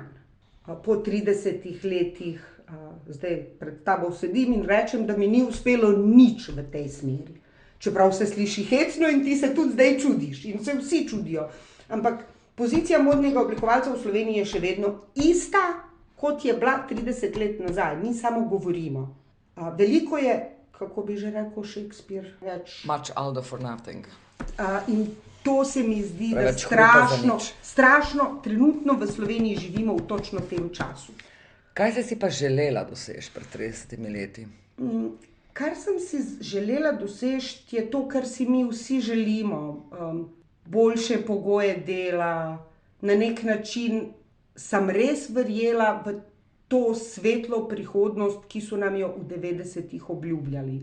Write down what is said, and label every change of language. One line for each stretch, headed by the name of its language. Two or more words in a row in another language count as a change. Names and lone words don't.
Slovenian: Po 30 letih zdaj pred tabo sedim in rečem, da mi ni uspelo nič v tej smeri. Čeprav se sliši hecno in ti se tudi zdaj čudiš in se vsi čudijo. Ampak pozicija modnega oblikovalca v Sloveniji je še vedno ista, kot je bila 30 let nazaj. Mi samo govorimo. Veliko je, kako bi že rekel Shakespeare,
English: Much ado for nothing.
Slovenian: In to se mi zdi, da Preveč hrupa za nič. strašno trenutno v Sloveniji živimo v točno tem času. Kaj si pa želela doseči pred 30 leti? Kar sem si želela doseči, je to, kar si mi vsi želimo. Boljše pogoje dela, na nek način sem res verjela v to svetlo prihodnost, ki so nam jo v 90-ih obljubljali.